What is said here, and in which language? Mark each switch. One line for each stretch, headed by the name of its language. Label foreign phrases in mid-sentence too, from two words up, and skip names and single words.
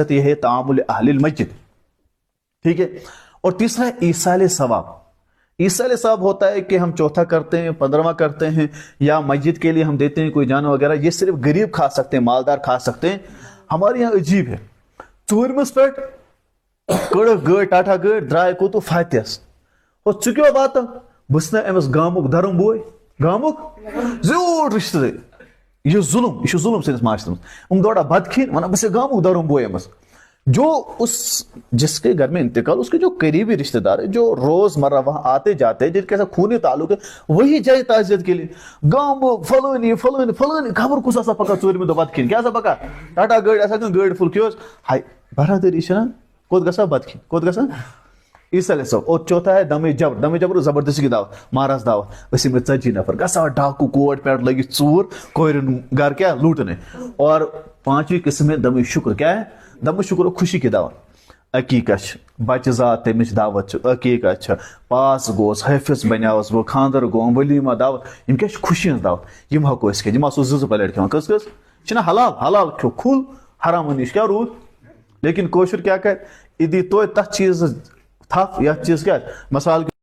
Urdu: یہ ہے طعام اہل المیت. ٹھیک ہے. اور تیسرا ہے ایصال ثواب. ایصال ثواب ہوتا ہے کہ ہم چوتھا کرتے ہیں، 15واں کرتے ہیں، یا مسجد کے لیے ہم دیتے ہیں کوئی جانور وغیرہ. یہ صرف غریب کھا سکتے ہیں، مالدار کھا سکتے ہیں. ہمارے یہاں عجیب ہے،
Kashmiri: 4مس پہ کڑک گٲڑۍ ٹاٹا گٲڑۍ درائے کوتو فاتحس اور ژٕ کیٛاہ واتان بہٕ نا أمِس گامُک دھرم بوے، گامُک زیوٗٹھ رِشتہٕ دٲری. یہ ظلم، یہ چھُ ظلم سٲنِس معاشرس منٛز. دورا بتہٕ کھیٚنۍ ونان بہٕ چھُس گامُک دھرم بوے أمِس.
Urdu: جو جس کے گھر میں انتقال، اس کے جو قریبی رشتہ دار ہے، جو روز مرہ وہاں آتے جاتے ہیں، جن کے ساتھ خونی تعلق ہے، وہی جائے تعزیت کے لیے.
Kashmiri: گام فلانی فلانی فلانی خبر کس آسان پکا 4مہِ دۄہ بتہٕ کھیٚنۍ، کیٛاہ آسان پکا ٹاٹا گٲڑۍ آسان کانٛہہ گٲڑۍ فُل کھیوٚوس. ہاے برادری چھنا کوٚت گژھان بتہٕ کھیٚنۍ، کوٚت گژھان ایصال ثواب.
Urdu: اور چوتھا ہے دم جبر. دم جبر زبردستی کی دعوت، مہراز دعوت.
Kashmiri: أسۍ یِم 40 نفر گژھان ڈاکو کوٹ پٮ۪ٹھ لٔگِتھ ژوٗر کورٮ۪ن گھر کیا لوٹنے.
Urdu: اور 5ویں قسم ہے دم شکر. کیا ہے؟ دم شکر خوشی کی دعوت.
Kashmiri: عقیقہ بچہ زات تمچ دعوت، عقیقہ پاس گوس، حٲفظ بنیاوس بہٕ، خاندر گوم، ولیمہ دعوت. یم کیا خوشی ہٕنٛز دعوت. یم ہٮ۪کو أسۍ کھٮ۪تھ. یم آسو 2 پلیٹ کھٮ۪وان. کٔژ کٔژ چھِنہ حلال؟ حلال کھیو کھُل، حرامن نِش کیا روٗد. لیکن کٲشُر کیا کرِ، یہِ دی توتہِ تتھ چیٖزس تھپھ، یتھ چیٖز کیا مثال